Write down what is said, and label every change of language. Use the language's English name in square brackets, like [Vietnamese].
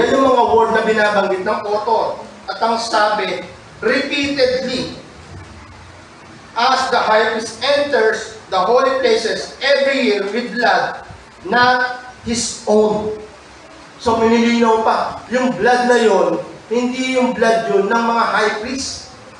[Filipino] Yan yung mga word na binabanggit ng author. At ang sabi, [English] repeatedly, as the high priest enters the holy places every year with blood, not his own. [Filipino] So, minilinaw pa, yung blood na yon, hindi yung blood yun ng mga high priest.